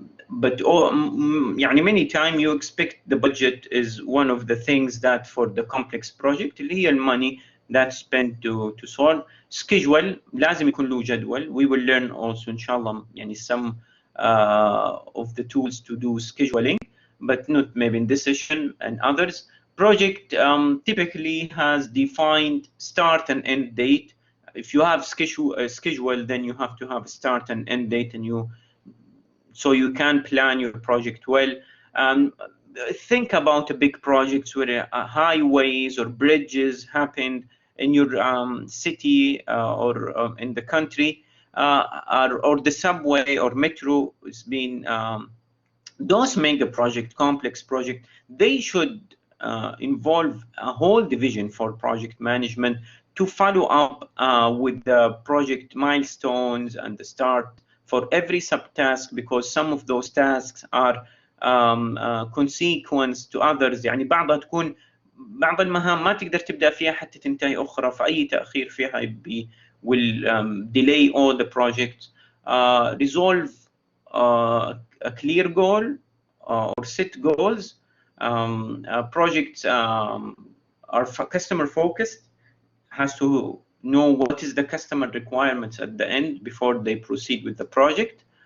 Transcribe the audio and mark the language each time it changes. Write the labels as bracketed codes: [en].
[en] But يعني many time you expect the budget is one of the things that for the complex project [ar] اللي هي المونey [en] that's spent to solve. [ar] Schedule لازم يكون له جدول. [en] We will learn also إن شاء الله يعني some of the tools to do scheduling, but not maybe in this session and others. Project typically has defined start and end date. If you have schedule, then you have to have a start and end date, and so you can plan your project well. Think about a big projects where highways or bridges happened in your city or in the country, or the subway or metro is being those mega project, complex project, they should involve a whole division for project management to follow up with the project milestones and the start for every subtask, because some of those tasks are consequence to others. [ar] يعني بعض المهام ما تقدر تبدأ فيها حتى تنتهي أخرى، فأي تأخير فيها [en] will delay all the projects. Resolve a clear goal or set goals. Projects are customer focused, has to know what is the customer requirements at the end before they proceed with the project.